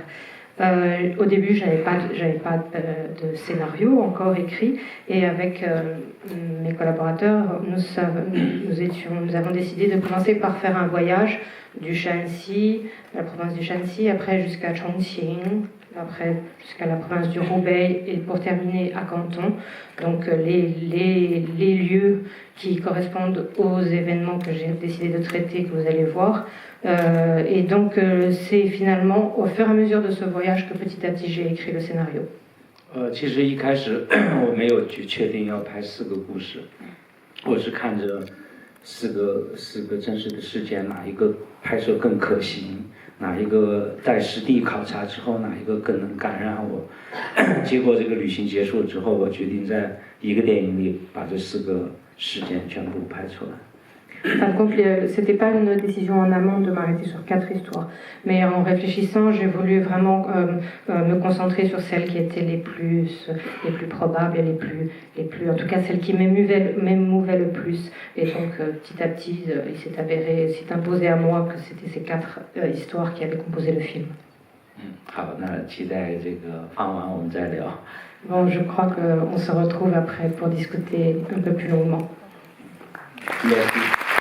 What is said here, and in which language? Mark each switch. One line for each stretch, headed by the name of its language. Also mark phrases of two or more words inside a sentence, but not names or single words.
French: Au début, j'avais pas de scénario encore écrit et avec mes collaborateurs, nous avons décidé de commencer par faire un voyage du Shanxi, la province du Shanxi, après jusqu'à Chongqing, après jusqu'à la province du Hubei et pour terminer à Canton. Donc les lieux qui correspondent aux événements que j'ai décidé de traiter, que vous allez voir. Et donc c'est finalement au fur et à mesure de ce voyage que petit à petit j'ai écrit le scénario.
Chinese: 其实一开始我没有去确定要拍4个故事，我是看着4个真实的事件哪一个拍摄更可行， 哪一个在实地考察之后，哪一个更能感染我？结果这个旅行结束之后，我决定在一个电影里把这4个事件全部拍出来。
French: Par contre, c'était pas une décision en amont de m'arrêter sur 4 histoires. Mais en réfléchissant, j'ai voulu vraiment me concentrer sur celles qui étaient les plus probables et les plus, en tout cas celles qui m'émouvaient le plus. Et donc, petit à petit, il s'est imposé à moi que c'était ces 4 histoires qui avaient composé le film.
Chinese: 好，那期待这个放完我们再聊。
French: Bon, je crois qu'on se retrouve après pour discuter un peu plus longuement. Merci.